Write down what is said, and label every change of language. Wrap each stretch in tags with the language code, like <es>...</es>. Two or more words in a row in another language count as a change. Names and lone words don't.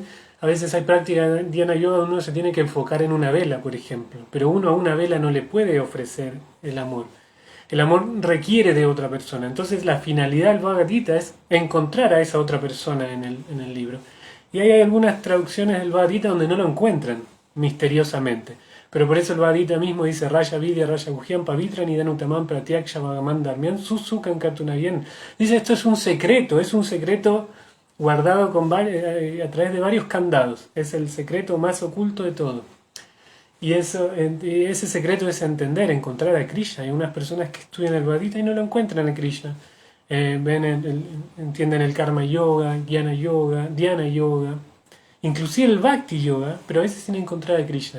<es>A veces hay prácticas de</es> <sa>ध्यान योग</sa> <es>donde uno se tiene que enfocar en una vela, por ejemplo, pero uno a una vela no le puede ofrecer el amor. El amor requiere de otra persona. Entonces la finalidad del Bhagavad Gita es encontrar a esa otra persona en el libro. Y hay algunas traducciones del Bhagavad Gita donde no lo encuentran misteriosamente. Pero por eso el Bhagavad Gita mismo dice</es> <sa>राय विद्या, राय गुह्यं, पवित्र, निदनुतमन्, प्रत्यक्ष, भगमन्, धर्म्यन्, सुसुकन्, कर्तुनयन्.</sa> <es>Dice, esto es un secreto guardado a través de varios candados. Es el secreto más oculto de todo. Y ese secreto es encontrar a Krishna. Hay unas personas que estudian el Bhagavad Gita y no lo encuentran a Krishna.</es> <sa>Entienden el कर्म योग, ज्ञान योग, ध्यान योग,</sa> <es>inclusive el</es> <sa>भक्ति योग,</sa> <es>pero a veces sin encontrar a Krishna.</es>